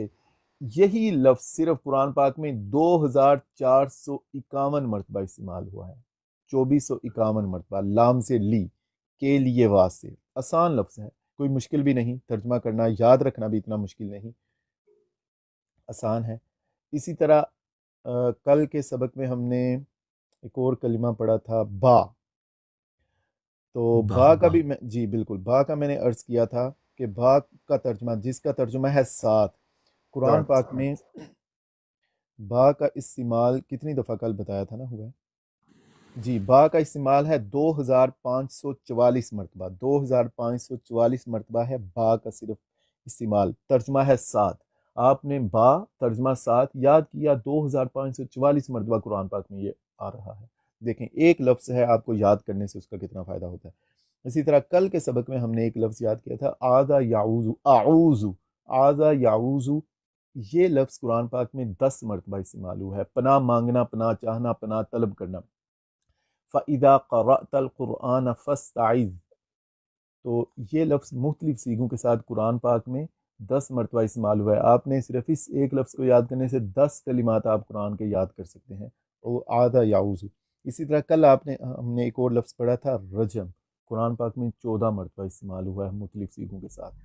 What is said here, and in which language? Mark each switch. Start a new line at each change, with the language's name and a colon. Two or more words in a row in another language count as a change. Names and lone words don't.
Urdu: یہی لفظ صرف قرآن پاک میں 2451 مرتبہ استعمال ہوا ہے، 2451 مرتبہ لام زیر لی، کے لیے واسطے۔ آسان لفظ ہے، کوئی مشکل بھی نہیں، ترجمہ کرنا، یاد رکھنا بھی اتنا مشکل نہیں، آسان ہے۔ اسی طرح کل کے سبق میں ہم نے ایک اور کلمہ پڑھا تھا با. تو با کا بھی جی بالکل، با کا میں نے عرض کیا تھا کہ با کا ترجمہ، جس کا ترجمہ ہے ساتھ، قرآن پاک میں با کا استعمال کتنی دفعہ کل بتایا تھا نا، ہوا ہے جی. با کا استعمال ہے 2544 مرتبہ، 2544 مرتبہ ہے با کا صرف استعمال. ترجمہ ہے ساتھ. آپ نے با ترجمہ ساتھ یاد کیا 2544 مرتبہ قرآن پاک میں یہ آ رہا ہے. دیکھیں ایک لفظ ہے، آپ کو یاد کرنے سے اس کا کتنا فائدہ ہوتا ہے. اسی طرح کل کے سبق میں ہم نے ایک لفظ یاد کیا تھا
Arabic: آذا یعوذ،
Urdu: اعوذ،
Arabic: آذا یعوذ.
Urdu: یہ لفظ قرآن پاک میں 10 مرتبہ استعمال ہوا ہے. پناہ مانگنا، پناہ چاہنا، پناہ طلب کرنا.
Arabic: فَإِذَا قَرَأْتَ الْقُرْآنَ فَاسْتَعِذْ،
Urdu: تو یہ لفظ مختلف سیغوں کے ساتھ قرآن پاک میں 10 مرتبہ استعمال ہوا ہے. آپ نے صرف اس ایک لفظ کو یاد کرنے سے 10 کلمات آپ قرآن کے یاد کر سکتے ہیں.
Arabic: آذا یعوذ.
Urdu: اسی طرح کل ہم نے ایک اور لفظ پڑھا تھا رجم، قرآن پاک میں 14 مرتبہ استعمال ہوا ہے مختلف سیغوں کے ساتھ.